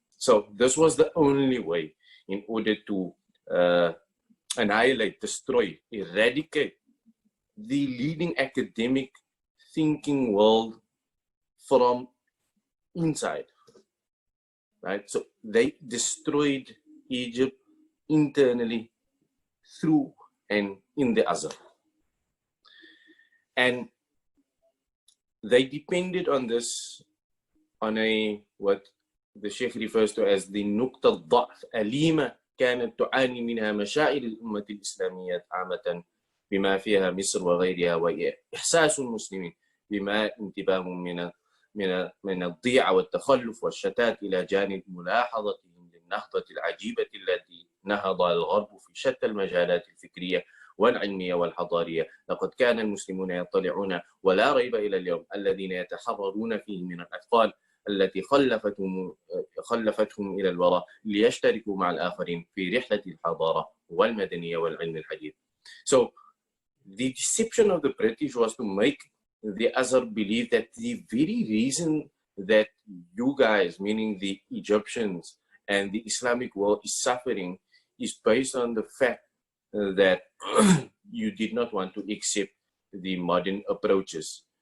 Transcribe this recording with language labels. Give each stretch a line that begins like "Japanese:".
English: So this was the only way in order to annihilate, destroy, eradicate the leading academic thinking world from inside, right? So they destroyed Egypt internally through and in the Azhar. And they depended on this, on what the Sheikh refers to as
Arabic: the نقطة ضعف أليمة كانت تعاني منها مشاعر الأمة الإسلامية عامة بما فيها مصر وغيرها، وإحساس المسلمين بما انتباههم من الضياع والتخلف والشتات إلى جانب ملاحظتهم للنهضة العجيبة التي نهض الغرب في شتى المجالات الفكرية والعلمية والحضارية. لقد كان المسلمون يطلعون ولا ريب إلى اليوم الذين يتحررون فيه من الأطفال التي خلفتهم إلى الوراء ليشتركوا مع الآخرين في رحلة الحضارة والمدنية والعلم الحديث.
English: So the deception of the British was to make the Azhar believe that the very reason that you guys, meaning the Egyptians and the Islamic world, is suffering is based on the fact that you did not want to accept the modern approaches.